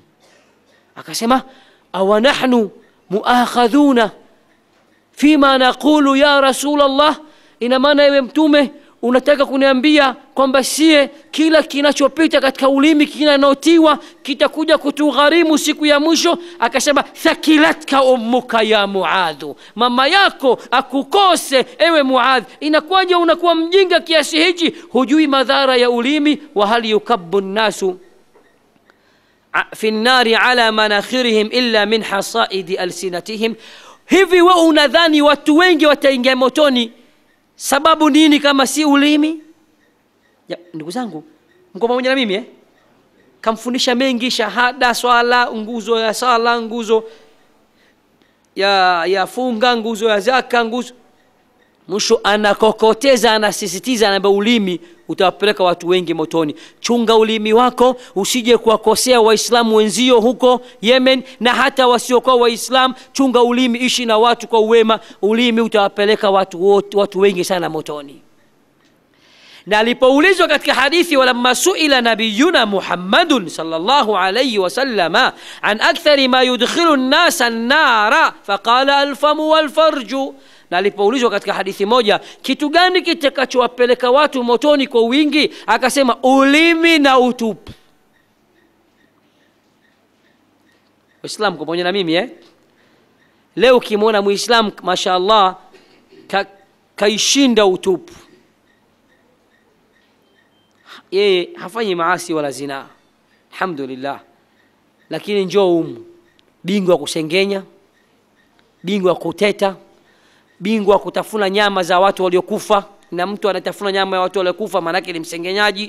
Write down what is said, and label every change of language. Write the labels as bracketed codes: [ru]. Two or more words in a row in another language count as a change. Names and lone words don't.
[sw] Akasema [ar] أونحن مؤاخذون فيما نقول يا رسول الله, [sw] ina maana ewe mtume unataka kuniambia kwamba sie kila kinachopita katika ulimi kinanotiwa kitakuja kutugharimu siku ya mwisho? Akasema [ar] ثكلتك أمك يا معاذ, [sw] mama yako akukose ewe Muadh. Inakuwaje unakuwa mjinga kiasi hichi, hujui madhara ya ulimi? [ar] وهل يكب الناس في النار على مناخرهم إلا من حصائد ألسنتهم, [sw] hivi wewe unadhani watu wengi wataingia motoni sababu nini kama si ulimi? Ya, ndugu zangu, mko pamoja na mimi Kamfundisha mengi, shahada, swala, nguzo ya sala, nguzo ya funga, nguzo ya zaka, nguzo. Mwisho anakokoteza, anasisitiza, anamba ulimi utawapeleka watu wengi motoni. Chunga ulimi wako usije kuwakosea waislamu wenzio huko Yemen na hata wasiokuwa waislamu. Chunga ulimi, ishi na watu kwa uwema. Ulimi utawapeleka watu wengi sana motoni. Na alipoulizwa katika hadithi, [ar] ولما سئل نبينا محمد صلى الله عليه وسلم عن أكثر ما يدخل الناس النار فقال الفم والفرج, [sw] na alipoulizwa katika hadithi moja kitu gani kitakachowapeleka watu motoni kwa wingi, akasema ulimi na utupu. Waislamu kwa pamoja na mimi leo ukimwona muislamu mashaallah kaishinda utupu, yeye hafanyi maasi wala zina, alhamdulillah, lakini njoo bingwa kusengenya, bingwa kuteta, bingwa kutafuna nyama za watu waliokufa, na mtu anatafuna nyama ya watu waliokufa maana yake ni msengenyaji.